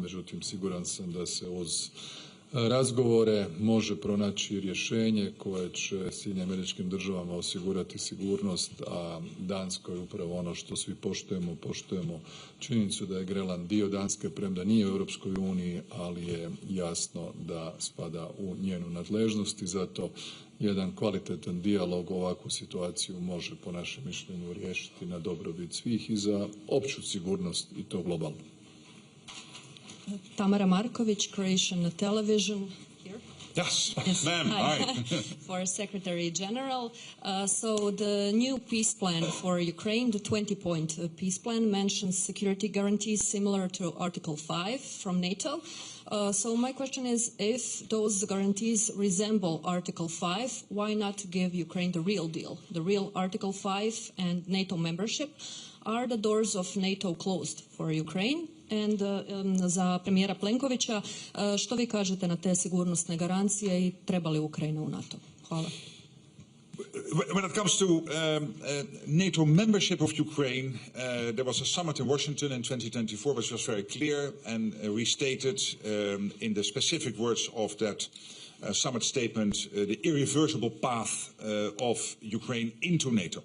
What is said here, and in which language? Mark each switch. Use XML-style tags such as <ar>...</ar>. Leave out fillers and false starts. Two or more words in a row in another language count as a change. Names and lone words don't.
<hr>Međutim, siguran sam da se uz razgovore može pronaći rješenje koje će Sjedinjenim Državama osigurati sigurnost, a Danskoj upravo ono što svi poštujemo činjenicu da je Grenland dio Danske, premda nije u Europskoj uniji, ali je jasno da spada u njenu nadležnost i zato jedan kvalitetan dijalog ovakvu situaciju može po našem mišljenju riješiti na dobrobit svih i za opću sigurnost i to globalno.</hr> <en>Tamara Markovic, Croatian Television. Here. Yes, Yes. ma'am. Hi. For Secretary General. So the new peace plan for Ukraine, the 20-point peace plan, mentions security guarantees similar to Article 5 from NATO. So my question is, if those guarantees resemble Article 5, why not give Ukraine the real deal, the real Article 5 and NATO membership? Are the doors of NATO closed for Ukraine?</en> <hr>And za premijera Plenkovića, što vi kažete na te sigurnosne garancije i treba li Ukrajina u NATO? Hvala.</hr> <en>When it comes to NATO membership of Ukraine, there was a summit in Washington in 2024 which was very clear and restated in the specific words of that summit statement the irreversible path of Ukraine into NATO.</en>